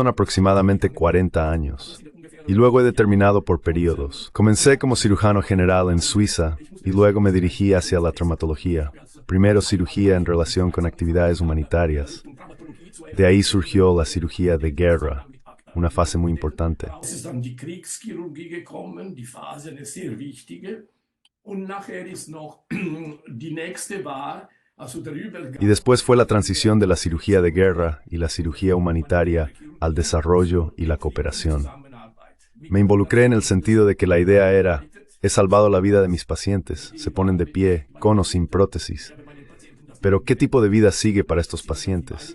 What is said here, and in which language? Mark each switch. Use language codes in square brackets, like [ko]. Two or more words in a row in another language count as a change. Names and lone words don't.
[es] Así que son aproximadamente 40 años. y luego he determinado por periodos. Comencé como cirujano general en Suiza y luego me dirigí hacia la traumatología. Primero cirugía en relación con actividades humanitarias. De ahí surgió la cirugía de guerra, una fase muy importante. [de] Es ist dann die Kriegschirurgie gekommen, die Phase, eine sehr wichtige. Und nachher ist noch die nächste war, also der Übergang. [es] Y después fue la transición de la cirugía de guerra y la cirugía humanitaria al desarrollo y la cooperación. Me involucré en el sentido de que la idea era, he salvado la vida de mis pacientes, se ponen de pie, con o sin prótesis. Pero ¿qué tipo de vida sigue para estos pacientes?